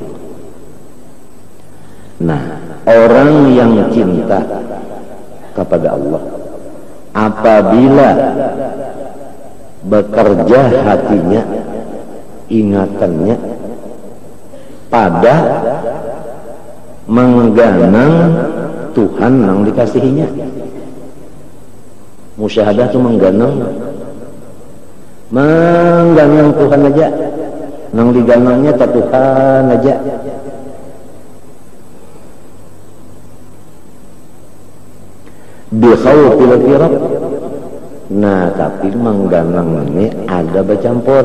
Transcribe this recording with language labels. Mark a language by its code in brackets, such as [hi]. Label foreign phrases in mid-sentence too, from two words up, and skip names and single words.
[id] Nah, orang yang cinta kepada Allah, apabila bekerja hatinya, ingatannya pada mengganang Tuhan yang dikasihinya. [bjn] Musyahadah itu mengganang Tuhan aja, nang diganangnya tak Tuhan aja. [ar] Bi khawfil firaq, [id] Nah, tapi mengganang ini ada bercampur.